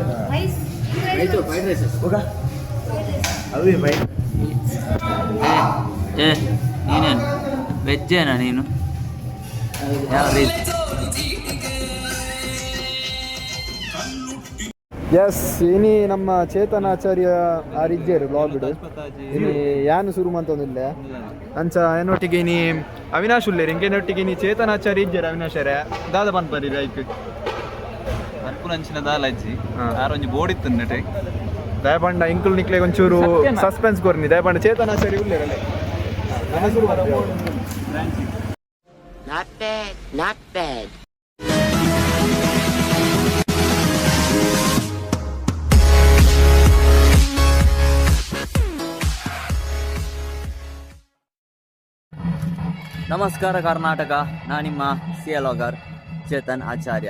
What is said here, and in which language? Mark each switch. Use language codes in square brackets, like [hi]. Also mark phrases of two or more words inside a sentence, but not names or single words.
[en] Rice fried rice. Okay. Avi bhai. [kn] ನೀನೇನು ವೆಜ್ಜೇನಾ ನೀನು? ಯಾವ ರೀತಿ? [tcy] ಎಸ್ ಇನಿ ನಮ್ಮ ಚೇತನಾಚಾರ್ಯ ಆರಿಜ್ಜೇರು ಬ್ಲಾಗ್ ಇನಿ ಯಾನು ಶುರು ಮಂತೊಂದಿಲ್ಲ ಅಂಚ ಏನೊಟ್ಟಿಗೆ ಇನಿ ಅವಿನಾಶ್ ಉಲ್ಲೇರಿ ಇಂಕೇನೊಟ್ಟಿಗೆ ಇನಿ ಚೇತನಾಚಾರ್ಯ ಇಜ್ಜೇರು ಅವಿನಾಶರೇ ದಾದ ಪನ್ಪರಿ ಲೈಕ್ ಅರ್ಪುನಂಚಿನ ದಾಲಜ್ಜಿ ಆರೊಂಜಿ ಬೋರ್ಡ್ ನಟೆ ದಯಪಂಡ ಇಂಕುಲ್ ನಿಕ್ಲೆ ಒಂಚೂರು ಸಸ್ಪೆನ್ಸ್ ಕೊರ್ನಿ ದಯಪಂಡ ಚೇತನಾಚಾರ್ಯ ಉಲ್ಲೇರಲ್ಲ ನನ್ನ ಶುರು [en] Not bad, not bad. [kn] ನಮಸ್ಕಾರ ಕರ್ನಾಟಕ, ನಾನು ನಿಮ್ಮ ಲಾಗರ್ ಚೇತನ್ ಆಚಾರ್ಯ.